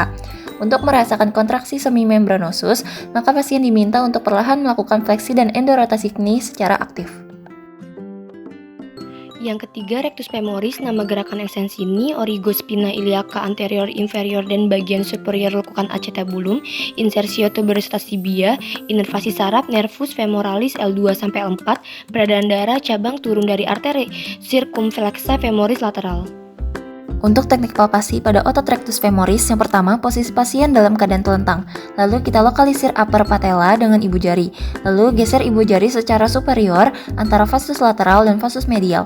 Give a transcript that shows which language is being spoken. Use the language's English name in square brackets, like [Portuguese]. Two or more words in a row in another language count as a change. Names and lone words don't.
[Indonesian] Untuk merasakan kontraksi semimembranosus, maka pasien diminta untuk perlahan melakukan fleksi dan endorotasi knee secara aktif. Yang ketiga, rectus femoris. Nama gerakan extensini, origo spina iliaca anterior inferior dan bagian superior lekukan acetabulum, insersio tuberositas tibia, inervasi saraf nervus femoralis L2 sampai L4, peredaran darah cabang turun dari arteri circumflexa femoris lateral. Untuk teknik palpasi pada otot rectus femoris, yang pertama, posisi pasien dalam keadaan telentang. Lalu kita lokalisir [English] upper patella [Indonesian] dengan ibu jari. Lalu geser ibu jari secara superior antara vasus lateral dan vasus medial.